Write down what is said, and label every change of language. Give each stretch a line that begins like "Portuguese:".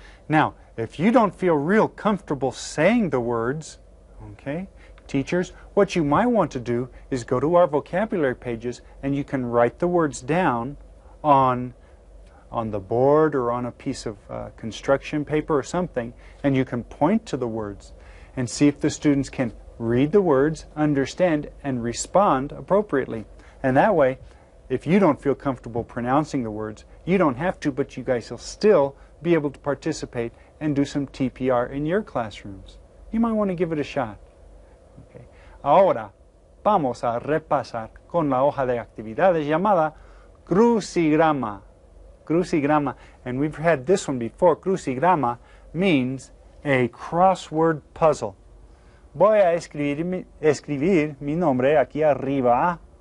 English: Now, if you don't feel real comfortable saying the words, okay, teachers, what you might want to do is go to our vocabulary pages, and you can write the words down on the board or on a piece of construction paper or something, and you can point to the words and see if the students can read the words, understand, and respond appropriately. And that way, if you don't feel comfortable pronouncing the words, you don't have to, but you guys will still be able to participate and do some TPR in your classrooms. You might want to give it a shot. Okay.
Spanish: Ahora vamos a repasar con la hoja de actividades llamada crucigrama.
English: Crucigrama, and we've had this one before. Crucigrama means a crossword puzzle.
Spanish: Voy a escribir mi nombre aquí arriba.